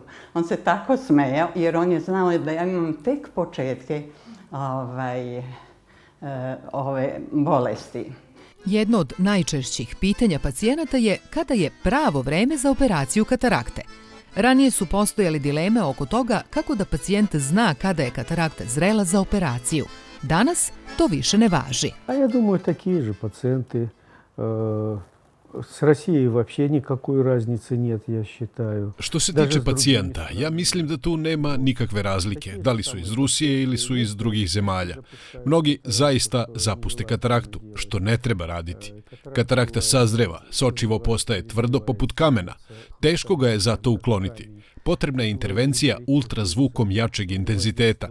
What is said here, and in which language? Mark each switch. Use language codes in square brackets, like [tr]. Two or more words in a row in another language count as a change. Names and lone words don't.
[sr] On se tako smejao jer on je znao da ja imam tek početke ove bolesti. Jedno od najčešćih pitanja pacijenata je kada je pravo vreme za operaciju katarakte. Ranije su postojale dileme oko toga kako da pacijent zna kada je katarakta zrela za operaciju. Danas to više ne važi. [ru] Ja думаю, такие же пациенты. S Россией вообще никакой разницы нет, я считаю. [sr] Što se tiče pacijenta, ja mislim da tu nema nikakve razlike, da li su iz Rusije ili su iz drugih zemalja. Mnogi zaista zapuste kataraktu, što ne treba raditi. Katarakta sazreva, sočivo postaje tvrdo poput kamena. Teško ga je zato ukloniti. Potrebna je intervencija ultrazvukom jačeg intenziteta.